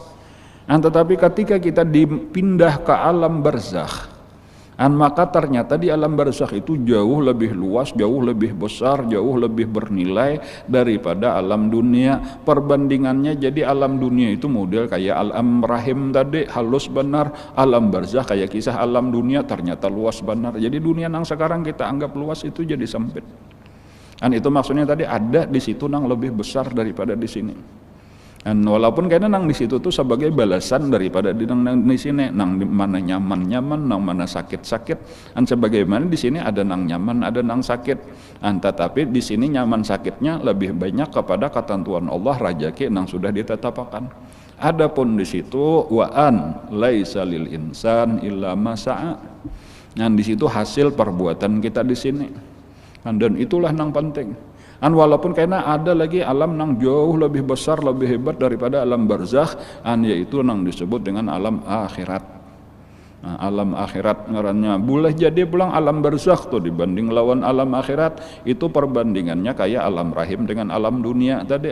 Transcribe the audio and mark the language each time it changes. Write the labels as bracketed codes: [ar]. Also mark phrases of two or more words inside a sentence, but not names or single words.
[id] Tetapi ketika kita dipindah ke alam barzakh, maka ternyata di alam barzakh itu jauh lebih luas, jauh lebih besar, jauh lebih bernilai daripada alam dunia. [bjn] Perbandingannya, jadi alam dunia itu model kayak alam rahim tadi, halus benar. Alam barzakh kayak kisah alam dunia, ternyata luas benar. Jadi dunia yang sekarang kita anggap luas itu jadi sempit. Itu maksudnya tadi ada di situ yang lebih besar daripada di sini. Walaupun kayaknya nang di situ tuh sebagai balasan daripada di sini, nang mana nyaman, nang mana sakit. Sebagaimana di sini ada nang nyaman, ada nang sakit. Tetapi di sini nyaman sakitnya lebih banyak kepada ketentuan Allah, rajaki nang sudah ditetapkan. Adapun di situ [ar] وأن ليس للإنسان إلا ما سعى. [bjn] Di situ hasil perbuatan kita di sini. Dan itulah nang penting. Walaupun karena ada lagi alam nang jauh lebih besar, lebih hebat daripada alam barzakh, yaitu nang disebut dengan alam akhirat. Alam akhirat ngarannya boleh jadi pulang alam barzakh tuh dibanding lawan alam akhirat, itu perbandingannya kayak alam rahim dengan alam dunia tadi.